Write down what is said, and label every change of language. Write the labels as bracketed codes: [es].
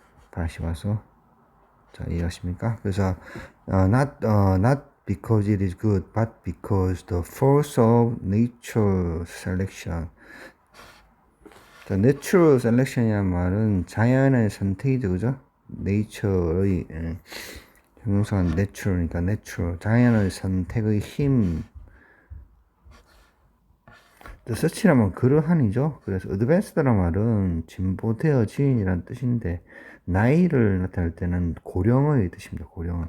[ko] 다시 와서 자 이해하십니까? [en] 그래서 not because it is good, but because the force of natural selection. [ko] 자, natural selection이란 말은 자연의 선택이죠, 그죠? nature의 형용사가 natural이니까 natural 자연의 선택의 힘. such라면 그러한이죠. 그래서 advanced란 말은 진보되어진이란 뜻인데 나이를 나타낼 때는 고령의 뜻입니다. 고령의.